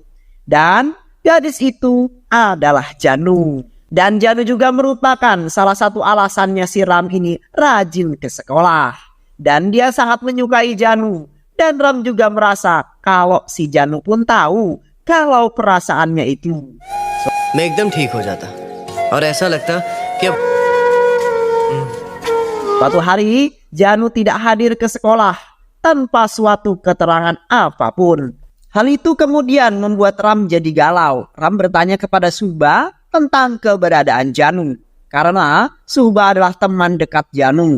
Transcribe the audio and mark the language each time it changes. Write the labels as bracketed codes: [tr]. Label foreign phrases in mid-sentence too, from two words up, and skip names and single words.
[id] Dan gadis itu adalah Janu. Dan Janu juga merupakan salah satu alasannya si Ram ini rajin ke sekolah. Dan dia sangat menyukai Janu. Dan Ram juga merasa kalau si Janu pun tahu kalau perasaannya itu. [hi] मैं एकदम ठीक हो जाता और ऐसा लगता कि [id] Suatu hari, Janu tidak hadir ke sekolah tanpa suatu keterangan apapun. Hal itu kemudian membuat Ram jadi galau. Ram bertanya kepada Suba tentang keberadaan Janu. Karena Suba adalah teman dekat Janu.